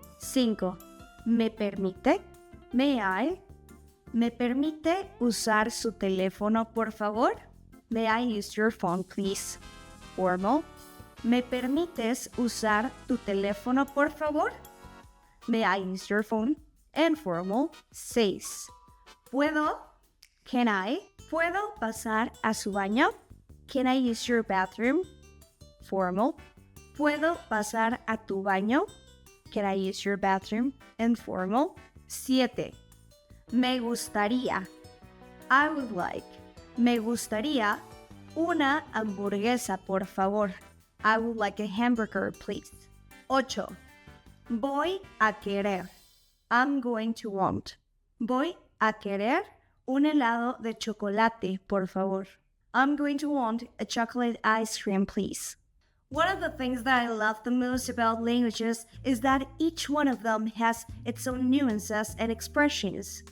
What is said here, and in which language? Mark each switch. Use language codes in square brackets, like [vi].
[en] 5. [es] ¿Me permite? [en] May I? [es] ¿Me permite usar su teléfono, por favor? [en] May I use your phone, please? Formal. [es] ¿Me permites usar tu teléfono, por favor? [en] May I use your phone? And formal. 6. ¿Puedo? Can I? [es] ¿Puedo pasar a su baño? [en] Can I use your bathroom? Formal. [es] ¿Puedo pasar a tu baño? [en] Can I use your bathroom? Informal. 7. [es] Me gustaría. [en] I would like. [es] Me gustaría una hamburguesa, por favor. [en] I would like a hamburger, please. 8. [es] Voy a querer. [en] I'm going to want. [es] Voy a querer un helado de chocolate, por favor. [en] I'm going to want a chocolate ice cream, please. One of the things that I love the most about languages is that each one of them has its own nuances and expressions.